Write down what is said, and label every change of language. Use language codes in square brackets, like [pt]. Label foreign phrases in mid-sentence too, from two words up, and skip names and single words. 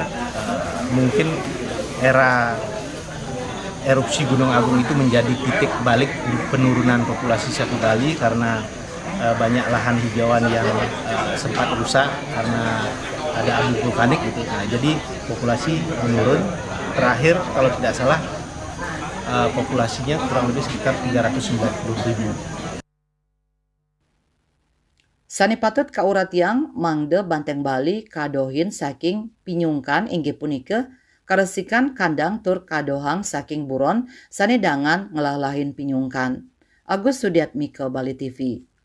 [id] Mungkin era erupsi Gunung Agung itu menjadi titik balik penurunan populasi sapi Bali karena banyak lahan hijauan yang sempat rusak karena ada abu vulkanik gitu. Nah, jadi populasi menurun. Terakhir kalau tidak salah populasinya kurang lebih sekitar 390.000. [ban] Sani patut kauratiang mangde Banteng Bali kadohin saking pinyungkan inggih punika karesikan kandang tur kadohang saking buron sani dangan ngelalahin pinyungkan. [id] Agus Sudiatmika, Bali TV.